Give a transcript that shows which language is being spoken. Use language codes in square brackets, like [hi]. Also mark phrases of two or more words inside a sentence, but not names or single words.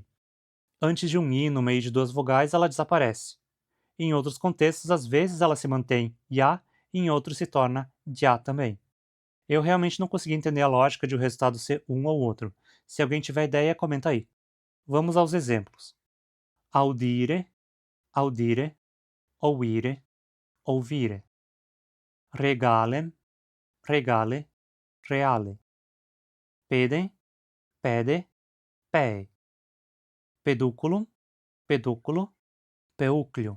[pt] Antes de um i no meio de duas vogais, ela desaparece. Em outros contextos, às vezes ela se mantém ya, e em outros se torna dia também. Eu realmente não consegui entender a lógica de o resultado ser um ou outro. Se alguém tiver ideia, comenta aí. Vamos aos exemplos. [la] Audire, audire, ouire, ouvire. Regalem, regale, reale. Pedem, pede, pei. Pedúculum, pedúculo, peuclio.